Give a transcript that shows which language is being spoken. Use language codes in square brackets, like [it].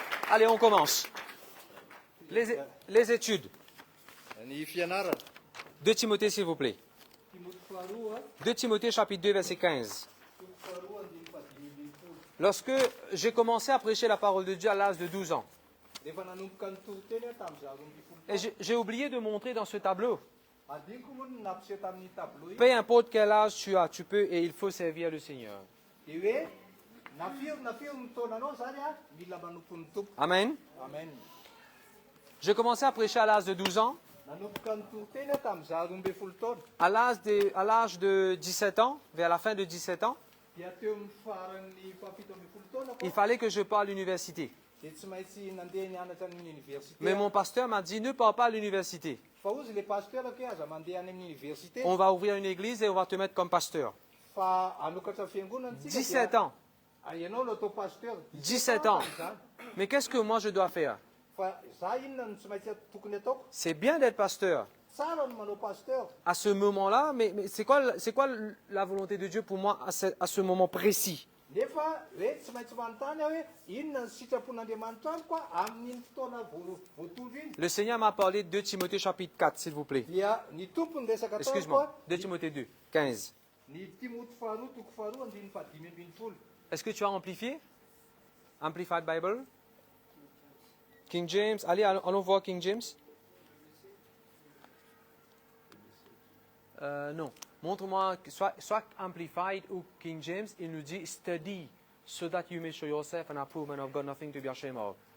[fr] Allez, on commence. Les études. [mg] Ny fianarana. [fr] 2 Timothée, s'il vous plaît. [mg] Timoty faharoa [fr] 2 Timothée, chapitre 2, verset 15. [mg] toko faharoa andiny fadimy. [fr] Lorsque j'ai commencé à prêcher la parole de Dieu à l'âge de 12 ans, [mg] Rehefa nanomboka ny toroteny tamin'izaho 12 [fr] et j'ai oublié de montrer dans ce tableau, [mg] adiniko moa no nampiseho tamin'ny tableau iny. [fr] peu importe quel âge tu as, tu peux et il faut servir le Seigneur. [mg] Dia hoe nafiry ny taonanao zany mila manompo ny tompo. [fr] Amen. [mg] Amen. [fr] J'ai commencé à prêcher à l'âge de 12 ans. [mg] Nanomboka ny toroteny tamin'izaho 12 taona. [fr] À l'âge de 17 ans, vers la fin de 17 ans, [mg] Dia teo amin'ny faran'ny fahafito ambin'ny folo taona [fr] il [mg] ko. [fr] fallait que je parle à l'université. [mg] Dia tsy maintsy nandeha nianatra amin'ny université. [fr] Mais mon pasteur m'a dit, ne pars pas à l'université. [mg] Fa ozy le pasteur hoe aza mandeha any amin'ny université. [fr] On va ouvrir une église et on va te mettre comme pasteur. [mg] Fa anokatra fiangonana tsika. [fr] 17 ans. [mg] Ianao no atao pasteur. [fr] 17 ans. [mg] Zany. [fr] Mais qu'est-ce que moi je dois faire? [mg] Fa za inona no tsy maintsy tokony ataoko? [fr] C'est bien d'être pasteur. [mg] Tsara no manao pasteur. [fr] À ce moment-là, mais c'est quoi la volonté de Dieu pour moi à ce moment précis? [mg] Nefa hoe tsy maintsy manontany aho hoe inona ny sitrapon'Andriamanitra amiko amin'iny fotoana voatory iny. [fr] Le Seigneur m'a parlé de 2 Timothée chapitre 4, s'il vous plaît. [mg] Dia ny tompony resaka ataoko [fr] Excuse-moi, 2 Timothée 2, 15. [mg] ny Timoty faharoa toko faharoa andiny fadimy ambin'ny folo. [fr] Est-ce que tu as amplifié? Amplified Bible? King James? Allez, allons voir King James. Non. Montre-moi, soit Amplified ou King James, il nous dit [en] study, so that you may show yourself an approved man of God, nothing to be ashamed of.